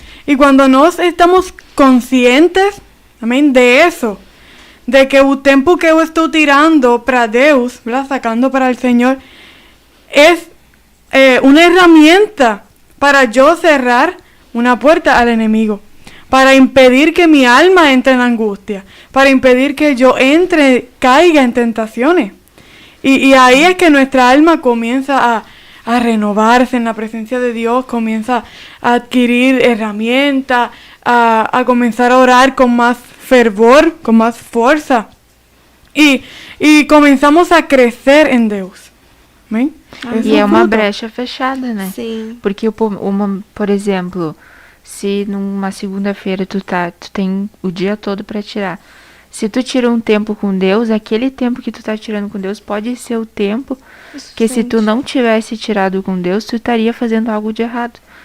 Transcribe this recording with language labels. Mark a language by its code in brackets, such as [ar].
[pt] E quando nós estamos conscientes, amém, de isso, de que o tempo que eu estou tirando para Deus, ¿verdad? Sacando para o Senhor, é uma herramienta para eu cerrar uma porta ao inimigo, para impedir [es] que mi alma entre en angustia, [pt] para impedir [es] que yo caiga en tentaciones. Y ahí es que nuestra alma comienza a renovarse en la presencia de Dios, comienza a adquirir herramientas, a comenzar a orar con más fervor, con más fuerza. Y comenzamos a crecer en Dios. ¿Amén? [pt] E é uma brecha fechada, né? Sim. Porque, por exemplo, se numa segunda-feira tu tem o dia todo para tirar. Se tu tira um tempo com Deus, aquele tempo que tu tá tirando com Deus pode ser o tempo que se tu não tivesse tirado com Deus, tu estaria fazendo algo de errado.